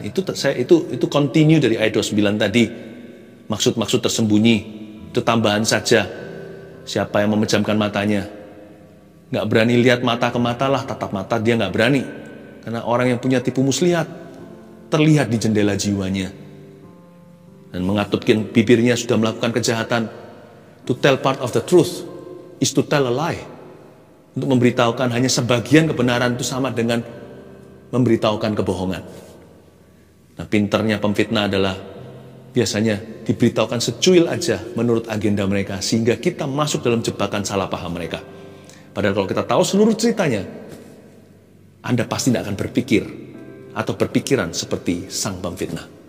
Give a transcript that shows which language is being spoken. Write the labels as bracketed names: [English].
[Indonesian] Itu continue dari ayat 29 tadi. Maksud-maksud tersembunyi, itu tambahan saja. Siapa yang memejamkan matanya, nggak berani lihat mata ke mata lah, tatap mata dia nggak berani. Karena orang yang punya tipu muslihat, terlihat di jendela jiwanya. Dan mengatupkan bibirnya sudah melakukan kejahatan. [English] To tell part of the truth is to tell a lie. [Indonesian] Untuk memberitahukan hanya sebagian kebenaran itu sama dengan memberitahukan kebohongan. Nah, pinternya pemfitnah adalah biasanya diberitahukan secuil aja menurut agenda mereka, sehingga kita masuk dalam jebakan salah paham mereka. Padahal kalau kita tahu seluruh ceritanya, Anda pasti tidak akan berpikir atau berpikiran seperti sang pemfitnah.